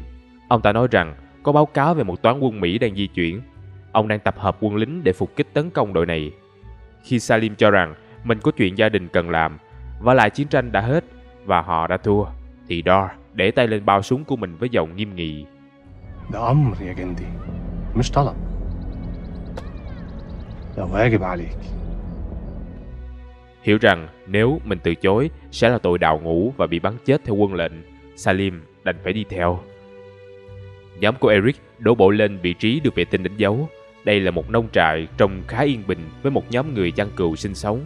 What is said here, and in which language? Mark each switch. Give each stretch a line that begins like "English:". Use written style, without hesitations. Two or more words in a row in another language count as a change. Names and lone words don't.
Vietnamese: Ông ta nói rằng có báo cáo về một toán quân Mỹ đang di chuyển. Ông đang tập hợp quân lính để phục kích tấn công đội này. Khi Salim cho rằng mình có chuyện gia đình cần làm, và lại chiến tranh đã hết và họ đã thua, thì Dar để tay lên bao súng của mình với giọng nghiêm nghị.
Arabic: ده أمر يا جندي مش طلب. ده واجب عليك.
Vietnamese: Hiểu rằng nếu mình từ chối sẽ là tội đào ngũ và bị bắn chết theo quân lệnh, Salim đành phải đi theo. Nhóm của Eric đổ bộ lên vị trí được vệ tinh đánh dấu. Đây là một nông trại trông khá yên bình với một nhóm người chăn cừu sinh sống.